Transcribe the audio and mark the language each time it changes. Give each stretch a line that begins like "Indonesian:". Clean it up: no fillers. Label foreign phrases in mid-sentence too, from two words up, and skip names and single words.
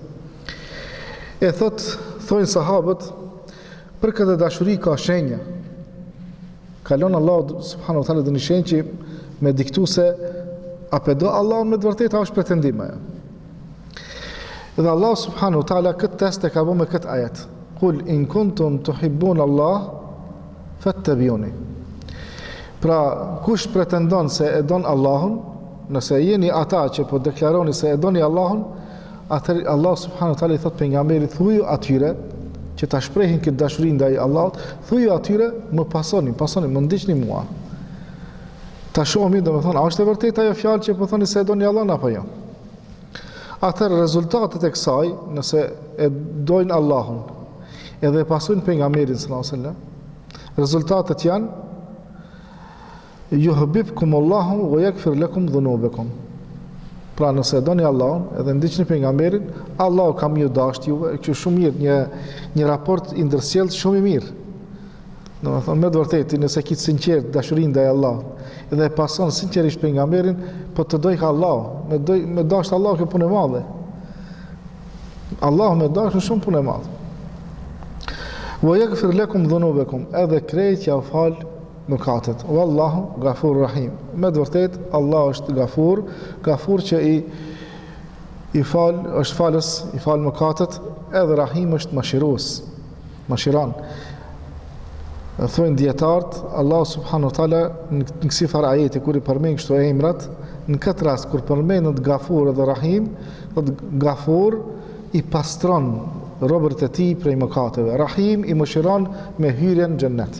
Albanian: E thojnë sahabët, për këtë dashuri ka shenja. Kalon Allahu
Arabic: سبحانه وتعالى
Albanian: dhe një shenjë që me diktu se a pedo Allahun me të vërtetë, a është pretendim ajo. Dhe Allahu
Arabic: سبحانه وتعالى
Albanian: këtë test e ka bërë me këtë ajet.
Arabic: قل إن كنتم تحبون الله فاتبعوني.
Albanian: Pra, kush pretendon se e don Allahun, nëse jeni ata që po deklaroni se e doni Allahun, atëherë Allah
Arabic: سبحانه وتعالى
Albanian: i thot pejgamberit, thuaju atyre që ta shprehin këtë dashuri ndaj Allahut, thuaju atyre, më pasoni, më ndiqni mua. Ta shohim, domethënë, a është e vërtetë ajo fjalë që po thoni se e doni Allahun apo jo? Atëherë rezultatet e kësaj, nëse e dojnë Allahun, edhe e pasojnë pejgamberin
Arabic: صلى الله عليه وسلم,
Albanian: rezultatet janë
Arabic: يحببكم الله ويغفر لكم ذنوبكم.
Albanian: Pra, nëse e doni Allahun, edhe ndiqni pejgamberin, Allahu ka më dashur juve, kjo shumë mirë, një raport i ndërsjellë shumë i mirë. Domethënë, me të vërtetë, nëse ke sinqert dashurinë ndaj Allahut, edhe e pason sinqerisht pejgamberin, po të dojë Allahu, me dashur Allahu, kjo punë e madhe. Allahu me dashur shumë punë e madhe.
Arabic: ويغفر لكم ذنوبكم,
Albanian: edhe krejt ja fal mëkatet.
Arabic: والله غفور رحيم.
Albanian: Me të vërtetë, Allah është Gafur që i fal, është falës, i fal mëkatet, edhe Rahim është mëshiron. Thonë dietarët, Allah
Arabic: سبحانه وتعالى
Albanian: në kësi farë ajeti kur i përmend kështu emrat, në këtë rast kur përmendet Gafur dhe Rahim, thotë Gafur i pastron robërit e tij prej mëkateve, Rahim i mëshiron me hyrjen në xhennet.